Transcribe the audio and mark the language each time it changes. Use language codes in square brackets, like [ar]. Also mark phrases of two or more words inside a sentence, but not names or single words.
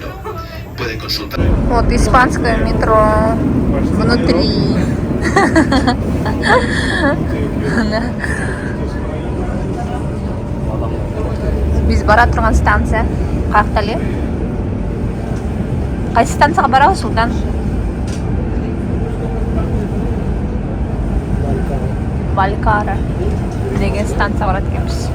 [es] Pueden consultar. [ru] Вот испанское метро внутри. [ky] Биз бара турган станция каякта эле? Кайсы станцияга барабыз, Султан? Балькара деген станцияга барат экенбиз.